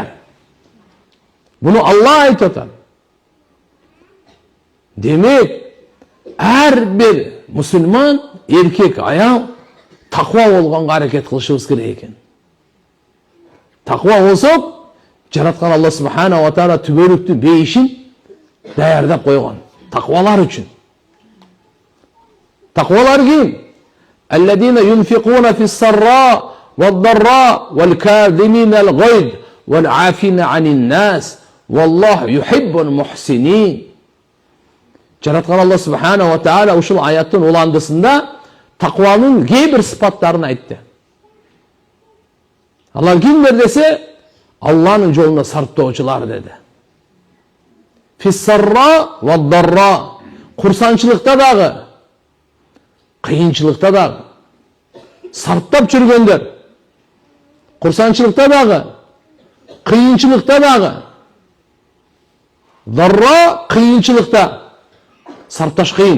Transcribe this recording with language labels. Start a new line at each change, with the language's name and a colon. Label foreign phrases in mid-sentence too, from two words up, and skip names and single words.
Kyrgyz: Буну Аллах айтып атат. Демек, ар бир мусулман, эркек, аял таква болгонго аракет кылышыбыз керек экен. Таква болсок, жараткан Аллах
Arabic: سبحانه وتعالى
Kyrgyz: түбөлүктүү бейишин даярдап койгон. Таквалар үчүн. Таквалар ким?
Arabic: الذين ينفقون في السراء والضراء والكاظمين الغيظ والعافين عن الناس والله يحب المحسنين.
Kyrgyz: Жараткан Аллах
Arabic: سبحانه وتعالى
Kyrgyz: ушул аяттын уландысында такванын кейбир сыпаттарын айтты. Алар кимдер десе, Аллахнын жолуна сарптоочулар деди.
Arabic: في السراء والضراء.
Kyrgyz: Курсанчылыкта дагы, кыйынчылыкта дагы сарптап жүргөндөр. Курсанчылыкта дагы, кыйынчылыкта дагы. Дарра кыйынчылыкта. Сарпташ кыйын.